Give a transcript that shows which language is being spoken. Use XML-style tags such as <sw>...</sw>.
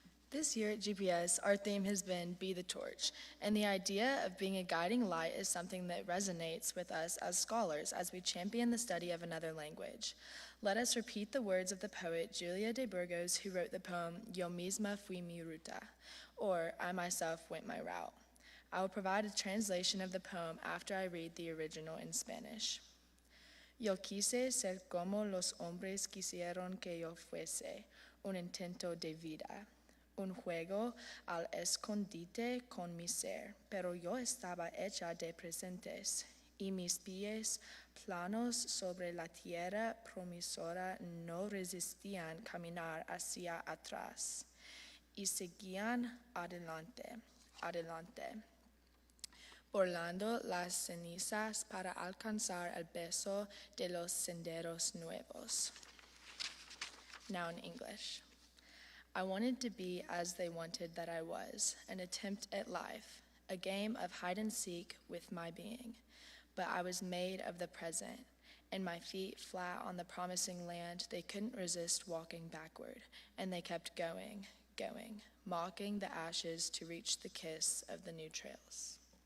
<en>This year at GPS, our theme has been Be the Torch, and the idea of being a guiding light is something that resonates with us as scholars as we champion the study of another language. Let us repeat the words of the poet Julia de Burgos, who wrote the poem Yo misma fui mi ruta, or I myself went my route. I will provide a translation of the poem after I read the original in Spanish.</en> <es>Yo quise ser como los hombres quisieron que yo fuese, un intento de vida, un juego al escondite con mi ser, pero yo estaba hecha de presentes, y mis pies planos sobre la tierra promisora no resistían caminar hacia atrás, y seguían adelante, adelante. volando las cenizas para alcanzar el beso de los senderos nuevos.</es> <en>Now in English. I wanted to be as they wanted that I was, an attempt at life, a game of hide and seek with my being. But I was made of the present, and my feet flat on the promising land, they couldn't resist walking backward, and they kept going, going, mocking the ashes to reach the kiss of the new trails.</en>